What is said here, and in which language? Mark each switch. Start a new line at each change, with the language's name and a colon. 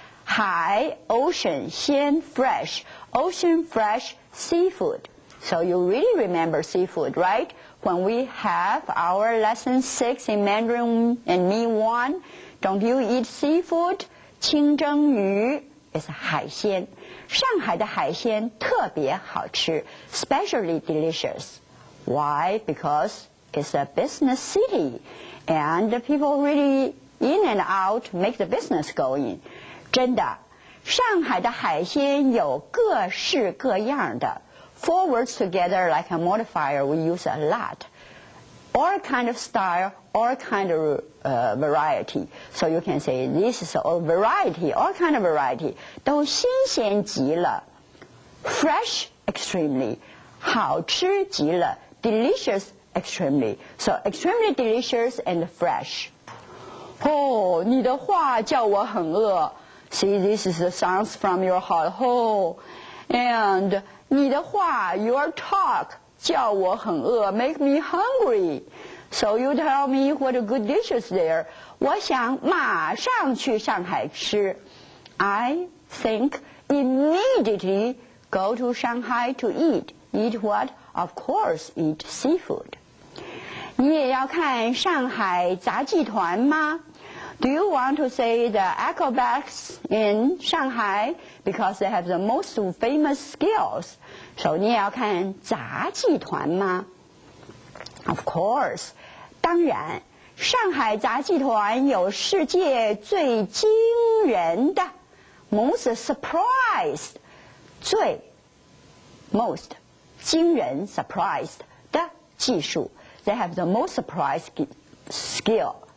English: 海 ocean 鲜 fresh. Ocean fresh seafood. So you really remember seafood, right? When we have our lesson 6 in Mandarin&Me II-8, don't you eat seafood?
Chinese: 清蒸鱼 is 海鲜。上海的海鲜特别好吃
English: especially delicious. Why? Because it's a business city and the people really in and out make the business going.
Chinese: 真的，上海的海鲜有各式各样的。
English: Four words together like a modifier we use a lot. All kind of style, all kind of variety. So you can say this is a variety, all kind of variety.
Chinese: 都新鲜极了
English: Fresh extremely.
Chinese: 好吃极了
English: Delicious extremely. So extremely delicious and fresh.
Chinese: 哦，你的话叫我很饿
English: See, this is the sounds from your heart. Oh, and 你的话 your talk 叫我很饿 make me hungry. So you tell me what a good dishes there.
Chinese: 我想马上去上海吃
English: I think immediately go to Shanghai to eat. Eat what? Of course, eat seafood.
Chinese: 你也要看上海杂技团吗
English: Do you want to say the acrobats in Shanghai because they have the most famous skills?
Chinese: So 你也要看杂技团吗
English: Of course.
Chinese: 当然，上海杂技团有世界最惊人的 most surprised 最 most 惊人 surprised 的技术
English: They have the most surprised skill.